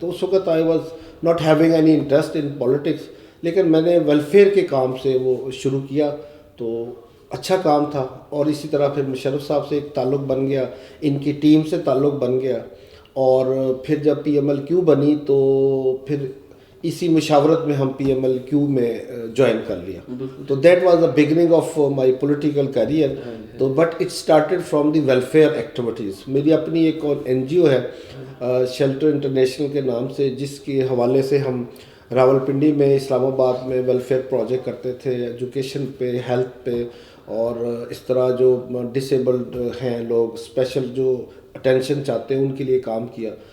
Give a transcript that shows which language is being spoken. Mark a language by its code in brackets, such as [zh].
[ur] تو اس وقت [en] I was not having any interest in politics, [ur] لیکن میں نے ویلفیئر کے کام سے وہ شروع کیا, تو اچھا کام تھا. اور اسی طرح پھر مشرف صاحب سے ایک تعلق بن گیا, ان کی ٹیم سے تعلق بن گیا, اور پھر جب پی ایم ایل کیو بنی تو پھر اسی مشاورت میں ہم پی ایم ایل کیو میں جوائن کر لیا. [en] تو that was the beginning of my political career. [ur] تو [en] But it started from the welfare activities. [ur] میری اپنی ایک اور این جی او ہے شیلٹر انٹرنیشنل کے نام سے, جس کے حوالے سے ہم راولپنڈی میں, اسلام آباد میں ویلفیئر پروجیکٹ کرتے تھے, ایجوکیشن پہ, ہیلتھ پہ, اور اس طرح جو ڈسیبلڈ ہیں لوگ, اسپیشل جو اٹینشن چاہتے ہیں, ان کے لیے کام کیا.